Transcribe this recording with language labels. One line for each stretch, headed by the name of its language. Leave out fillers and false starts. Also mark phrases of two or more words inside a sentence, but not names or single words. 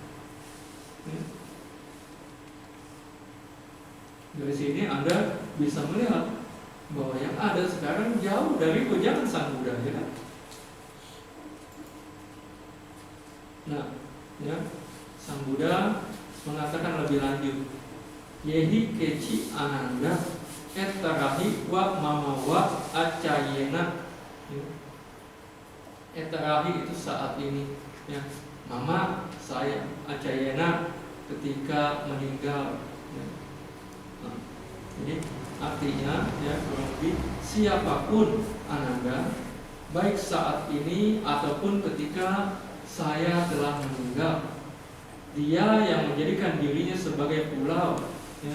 Indonesian: Dari sini Anda bisa melihat bahwa yang ada sekarang jauh dari wejangan Sang Buddha, ya kan? Nah, ya, Sang Buddha mengatakan lebih lanjut,
Pali: yehi keci ananda etarahi wa mamawa acayena.
Indonesian: Etarahi itu saat ini, ya. Mama saya, acayena ketika meninggal. Ya. Nah, jadi artinya, ya, kurang lebih siapapun ananda, baik saat ini ataupun ketika saya telah meninggal, dia yang menjadikan dirinya sebagai pulau, ya.